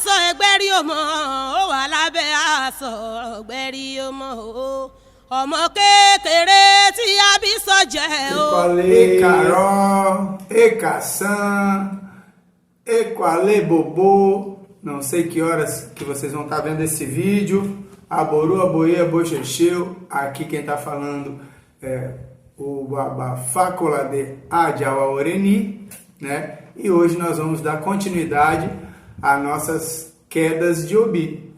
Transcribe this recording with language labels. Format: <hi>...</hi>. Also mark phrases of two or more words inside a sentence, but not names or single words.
<yo>gbẹ́rí ọmọ ó wà lábẹ́ aṣọ gbẹ́rí ọmọ o ọmọ kékeré tí a bí sọ́jẹ́ o. Ecaró, Ecaçã, Equalê Bobô.</yo> <pt>Não sei que horas que vocês vão estar vendo esse vídeo.</pt> <yo>Aboru, Aboê, Abochecheu.</yo> <pt>Aqui quem está falando é o Babafácola de Adjauaoreni, né? E hoje nós vamos dar continuidade às nossas quedas de Obi.</pt>